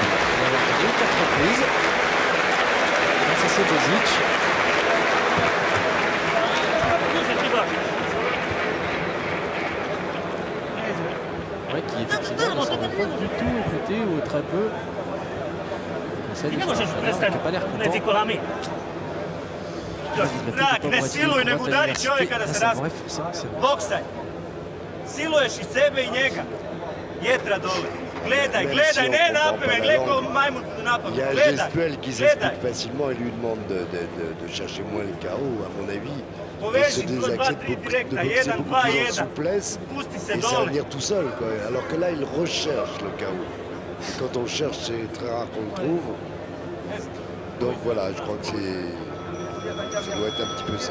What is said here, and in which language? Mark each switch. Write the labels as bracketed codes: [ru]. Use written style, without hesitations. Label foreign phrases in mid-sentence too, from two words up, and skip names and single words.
[fr] On va avoir 4 reprises. Ça c'est Bozic. Ouais, qui effectivement ne semble pas du tout écouter ou très peu. [hr] Ne možeš prestati, reci kolami. Znak, ne siluj, nego udari čovjeka da se razbije. Boksaj. Siluješ i sebe i njega. Jetra dole. Gledaj, gledaj, ne napamet, gledaj ko majmun napamet. [fr] Il y a un gestuel qui s'explique facilement et lui demande de chercher moins le chaos, à mon avis. De se désaxer, de boxer beaucoup plus en souplesse et s'avenir tout seul, quoi. Alors que là, il recherche le chaos. Et quand on cherche, c'est très rare qu'on le trouve. Donc voilà, je crois que ça doit être un petit peu ça.